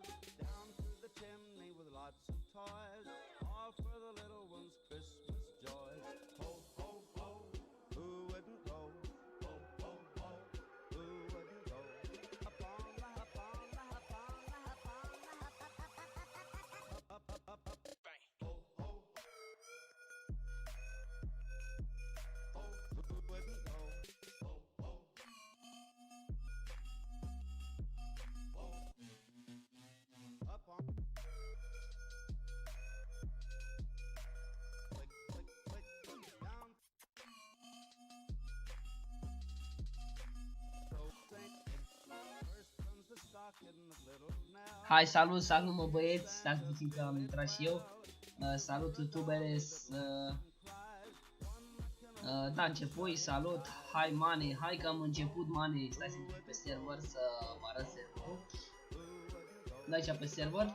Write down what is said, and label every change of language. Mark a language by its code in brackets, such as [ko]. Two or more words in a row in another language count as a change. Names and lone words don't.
[en] Down through the chimney with lots of toys. All for the little ones' Christmas joys. Ho, ho, ho, who wouldn't go? Ho, ho, ho, who wouldn't go? Up on the, up on the, up on the, up on the, up, bang. Ho, ho, ho, who wouldn't go? Ho, ho, ho, up on. Click, click, click, down. So Saint Nick first comes the stocking of little Nell. [ro] Hai, salut, salut mă băieți, stați puțin că am intrat și eu. Salut youtubere, da, începui, salut, hai Mane, hai că am început Mane, stai să intru pe server să mă arăt serverul. Da, aici pe server.